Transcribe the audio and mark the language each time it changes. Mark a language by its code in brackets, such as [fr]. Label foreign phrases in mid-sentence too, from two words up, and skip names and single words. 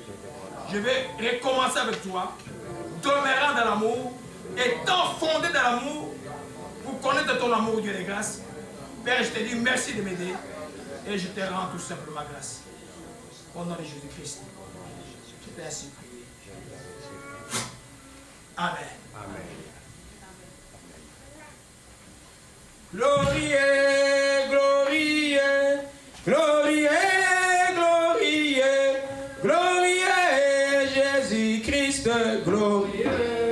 [fr] Je vais recommencer avec toi, demeurant dans l'amour, étant fondé dans l'amour, pour connaître ton amour, Dieu de grâce. Père, je te dis merci de m'aider et je te rends tout simplement grâce. Au nom de Jésus-Christ, je t'ai ainsi prié. Amen. Amen. Glorie, glorie, glorie, glorie, glorie, Jésus-Christ, glorie.